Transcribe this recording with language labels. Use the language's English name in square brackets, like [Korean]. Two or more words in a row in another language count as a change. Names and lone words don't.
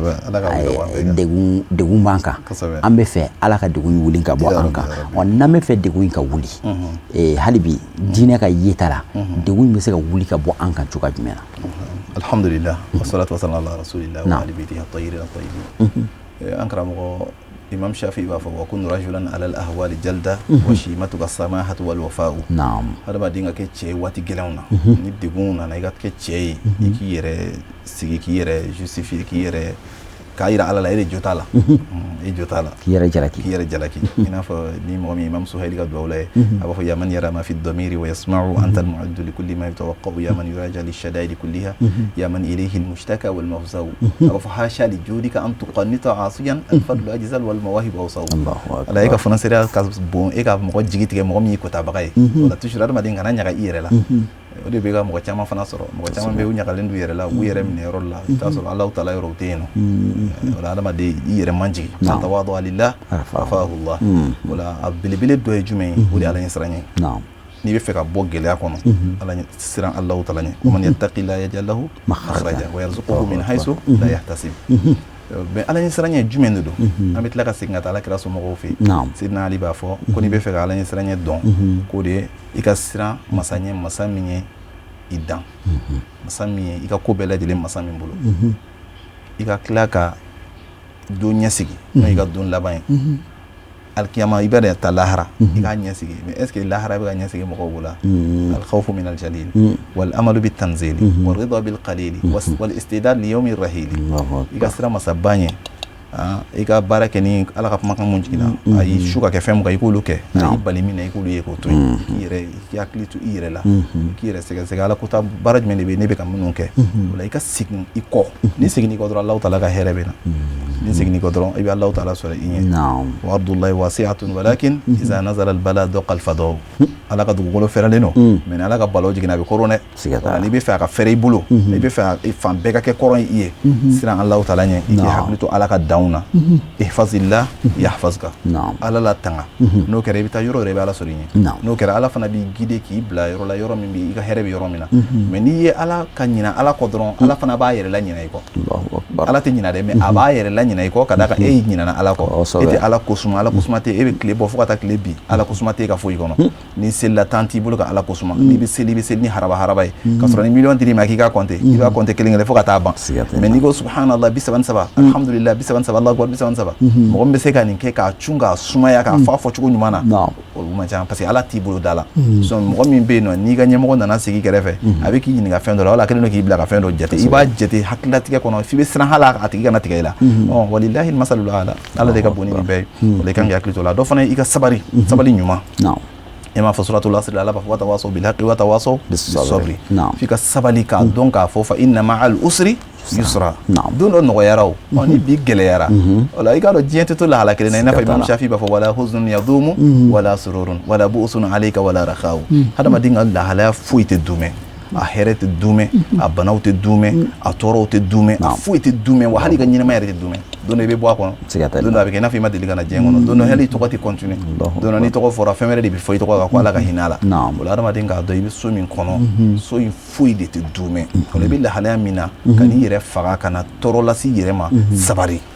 [Bambara] Seydi degun b'an kan an bɛ fɛ Ala ka degun wuli ka bɔ an kan wa n'an bɛ fɛ degun ka wuli hali bi diinɛ ka yeta la degun bɛ se ka wuli ka bɔ an kan cogoya jumɛn na [Arabic] الحمد لله والصلاة والسلام على رسول الله وآل بيته الطاهرين الطيبين [Bambara] an karamɔgɔ Imam Shafi'i b'a fɔ [Arabic] وكن رجلا على الأهوال جلدا وشيمتك السماحة والوفاء [Bambara] hadamaden ka kɛ cɛ ye waati gɛlɛnw na ni degun nana i ka kɛ cɛ ye i k'i yɛrɛ sigi k'i yɛrɛ justifier k'i yɛrɛ k'a yira Ala la e de jo t'a la e jo t'a la k'i yɛrɛ jalaki i n'a fɔ ni mɔgɔ min Imam Suhaili ka duwawu la ye a b'a fɔ [Arabic] يا من يرى ما في الضمير ويسمع أنت المعد لكل ما يتوقع يا من يرجى للشدائد كلها يا من إليه المشتكى والمفزع [Bambara] a b'a fɔ [Arabic] حاشا لجودك أن تقنط عاصيا الفضل أجزل والمواهب أوسع [Bambara] ala e ka fonaseriya ka bon e ka mɔgɔ jigi tigɛ mɔgɔ min ye kotabaga ye wala toujours adamaden kana ɲaga i yɛrɛ la o de bɛ ka mɔgɔ caman fana sɔrɔ mɔgɔ caman bɛ u ɲagalen d'u yɛrɛ la u yɛrɛ minɛ yɔrɔ la i bɛ taa sɔrɔ Alahu taala yɔrɔ u tɛ yen nɔ o la adamaden i yɛrɛ man jigin [Arabic] من تواضع لله رفعه الله [Bambara] o la a belebele dɔ ye jumɛn ye o de ye Ala ɲɛsiran ye n'i bɛ fɛ ka bɔ gɛlɛya kɔnɔ Ala siran Alahu taala ɲɛ [Arabic] ومن يتق الله يجعل له مخرجا ويرزقه من حيث لا يحتسب [Bambara] mais Ala ɲɛsiran ye jumɛn de don an bɛ tila ka segin ka taa Alakira somɔgɔw fɛ yen Seydina Ali b'a fɔ ko n'i bɛ fɛ ka Ala ɲɛsiran ye dɔn k'o de ye i ka siran masa ɲɛ masa min ye i dan masa min ye i ka ko bɛɛ lajɛlen masa min bolo i ka tila ka don ɲɛsigi n'o y'i ka don laban ye alkiyama i bɛ taa lahara i k'a ɲɛsigi mais [French] est ce que [Bambara] lahara bɛ ka ɲɛsigi mɔgɔw bolo [Arabic] الخوف من الجليل والعمل بالتنزيل والرضا بالقليل والاستعداد ليوم الرحيل [Bambara] i ka siran masa ba ɲɛ i ka baara kɛ ni Ala ka kumakan mun jiginna a y'i su ka kɛ fɛn mun kan i k'olu kɛ i bali min na i k'olu ye k'o to yen k'i hakili to i yɛrɛ la k'i yɛrɛ sɛgɛsɛgɛ Ala ko ta baara jumɛn de bɛ ne bɛ ka minnu kɛ o la i ka segin i kɔ ni seginni kɔ dɔrɔn Alahu taala ka hɛrɛ bɛ na ni seginni kɔ dɔrɔn i bɛ Alahu taala sɔrɔ i ɲɛ [Arabic] وأرض الله واسعة ولكن إذا نزل البلاء ضاق الفضاء [Bambara] Ala ka dugukolo fɛrɛlen don mais ni Ala ka balaw jiginna a bɛ kɔrɔn dɛ n'i bɛ fɛ a ka fɛrɛ i bolo i bɛ fɛ fan bɛɛ ka kɛ kɔrɔn i ye siran Alahu taala ɲɛ i k'i hakili to Ala ka danw na [Arabic] احفظ الله يحفظك [Bambara] Ala la tanga n'o kɛra i bɛ taa yɔrɔ yɛrɛ i bɛ Ala sɔrɔ i ɲɛ n'o kɛra Ala fana b'i guider k'i bila yɔrɔ la yɔrɔ min bɛ i ka hɛrɛ bɛ yɔrɔ min na mais n'i ye Ala ka ɲina Ala kɔ dɔrɔn Ala fana b'a yɛrɛ la ɲina i kɔ Ala tɛ ɲina dɛ mais a b'a yɛrɛ la ɲina i kɔ ka d'a kan e ɲinana Ala kɔ e tɛ Ala kosuma Ala kosuma tɛ e bɛ tile bɔ fo ka taa tile bin Ala kosuma tɛ e ka foyi kɔnɔ ni selila temps t'i bolo ka Ala kosuma n'i bɛ seli i bɛ seli ni haraba ye ka sɔrɔ ni miliyɔn dir'i ma k'i ka compter i b'a compter kelen kelen fo ka taa ban mais n'i ko subhanallah 33 alhamdulillah 33 [Arabic] الله أكبر [Bambara] 33 mɔgɔ min bɛ se ka nin kɛ k'a cun k'a sumaya k'a fɔ cogo ɲuman na olu man ca [French] parce que [Bambara] Ala t'i bolo da la mɔgɔ min bɛ yen nɔ n'i ka ɲɛmɔgɔ nana sigi kɛrɛfɛ a bɛ k'i ɲininka fɛn dɔ la wala kelen do k'i bila ka fɛn dɔ jate i b'a jate hakililatigɛ kɔnɔ f'i bɛ siran fana hala a tigi kana tigɛ i la [Arabic] ولله المثل الأعلى [Bambara] ala de ka boni ni bɛɛ o de kan k'i hakili to la dɔ fana i ka sabali ɲuman e m'a fɔ suratul asr ala b'a fɔ [Arabic] وتواصوا بالحق وتواصوا بالصبر [Bambara] f'i ka sabali k'a dɔn k'a fɔ [Arabic] فإن مع العسر يسرا [Bambara] don dɔ nɔgɔyara o ni bi gɛlɛyara o la i k'a dɔn diɲɛ tɛ to lahala kelen na i n'a fɔ imam shafi b'a fɔ [Arabic] ولا حزن يدوم ولا سرور ولا بؤس عليك ولا رخاء [Bambara] hadamaden ka lahalaya foyi tɛ dumɛ a hɛrɛ tɛ dumɛ a banaw tɛ dumɛ a tɔɔrɔw tɛ dumɛ a foyi tɛ dumɛ wa hali ka ɲɛnama yɛrɛ tɛ dumɛ don dɔ i bɛ bɔ a kɔnɔ don dɔ a bɛ kɛ i n'a fɔ i ma deli ka na diɲɛ kɔnɔ don dɔ hali i tɔgɔ tɛ continuer don dɔ n'i tɔgɔ fɔra fɛn wɛrɛ de bɛ fɔ i tɔgɔ kan ko ala ka hinɛ a la o la adamaden k'a dɔn i bɛ so min kɔnɔ so in foyi de tɛ dumɛ o la i bɛ lahalaya min na ka n'i yɛrɛ faga ka na tɔɔrɔ lase i yɛrɛ ma sabari